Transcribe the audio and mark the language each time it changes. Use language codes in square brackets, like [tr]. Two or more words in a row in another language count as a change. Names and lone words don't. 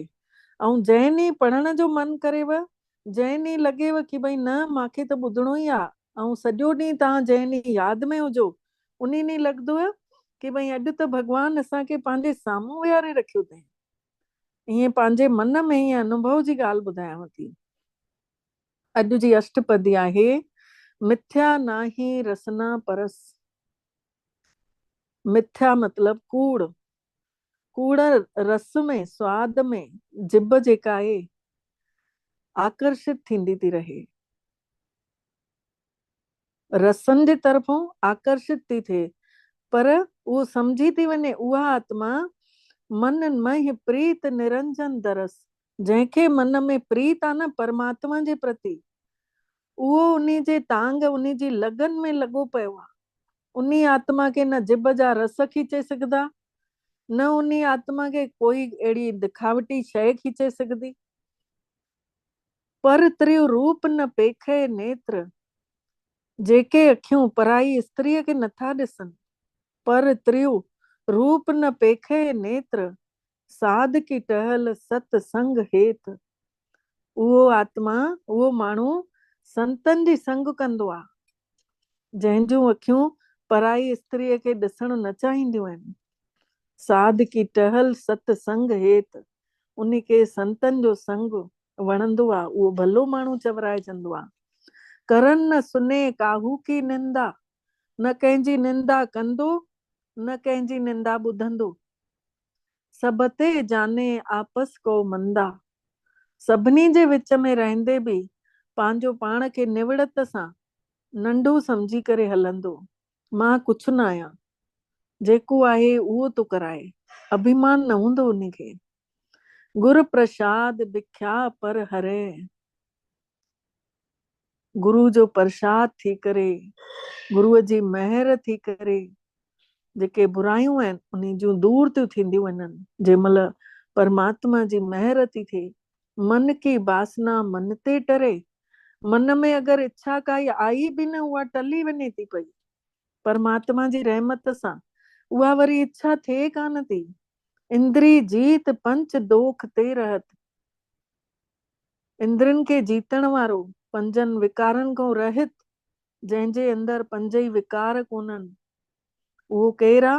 [sd] ऐं जंहिं ॾींहुं पढ़ण जो मन करेव, जंहिं ॾींहुं लॻेव कि भई न मांखे त ॿुधणो ई आहे, ऐं सॼो ॾींहुं तव्हां जंहिं ॾींहुं यादि में हुजो, उन ॾींहुं लॻदव कि भई अॼु त भगवान असांखे पंहिंजे साम्हूं विहारे रखियो अथई। ईअं पंहिंजे मन में ई अनुभव जी ॻाल्हि ॿुधायांव थी। अॼु जी अष्टपदी आहे [pa] मिथ्या नाही रसना परस। [sd] मिथ्या मतलब कूड़। कूड़ रस में, स्वाद में जिभ जेका आहे आकर्षित थींदी थी रहे, रसनि जे तरफ़ों आकर्षित थी थिए, पर उहो समझी थी वञे उहा आत्मा [pa] मन मह प्रीत निरंजन दरस। [sd] जंहिंखे मन में प्रीत आहे न परमात्मा जे प्रति, उहो उन्ही जे तांग, उन्ही जी लगन में लॻो पियो आहे। उन्ही आत्मा खे न जिभ जा रस खींचे सघंदा, न उन्ही आत्मा खे कोई अहिड़ी दिखावटी शइ खींचे सघंदी। [pa] पर त्रियो रूप न पेखे नेत्र। [sd] जेके अखियूं पराई स्त्रीअ खे नथा ॾिसनि, [pa] पर त्रियो रूप न पेखे नेत्र, साध की टहल सतसंग हेत। [sd] उहो आत्मा, उहो माण्हू संतनि जी संग कंदो आहे, जंहिंजूं अखियूं पराई स्त्रीअ खे ॾिसण न चाहींदियूं आहिनि। [pa] साध की टहल सतसंग हेत। [sd] उन्ही खे संतनि जो संग वणंदो आहे, उहो भलो माण्हू चवराइजंदो आहे। [pa] करन न सुने काहू की निंदा। [sd] न कंहिंजी निंदा कंदो, न कंहिंजी निंदा ॿुधंदो। [pa] सब ते जाने आपस को मंदा। [sd] सभिनी जे विच में रहंदे बि पंहिंजो पाण खे निवड़त सां नंढो समझी करे हलंदो। मां कुछ न आहियां, जेको आहे उहो तो कराए, अभिमान न हूंदो उन्ही खे। [pa] गुर प्रसाद बिख्या पर हरे। [sd] गुरु जो प्रसाद थी करे, गुरुअ जी महर थी करे, जेके बुरायूं आहिनि उन्ही जूं दूर थियूं थींदियूं वञनि। जंहिंमहिल परमात्मा जी महर थी थिए, [pa] मन की वासना मन ते टरे। [sd] मन में अगरि इच्छा काई आई बि न, उहा टली वञे थी पई परमात्मा जी रहमत सां। उहा वरी इच्छा थिए कान थी। [pa] इंद्री जीत पंच दोख ते रहत। [sd] इंद्रनि खे जीतण वारो, पंजनि विकारनि खां रहित, जंहिंजे अंदर पंज ई विकार कोन्हनि, उहो केरु आहे?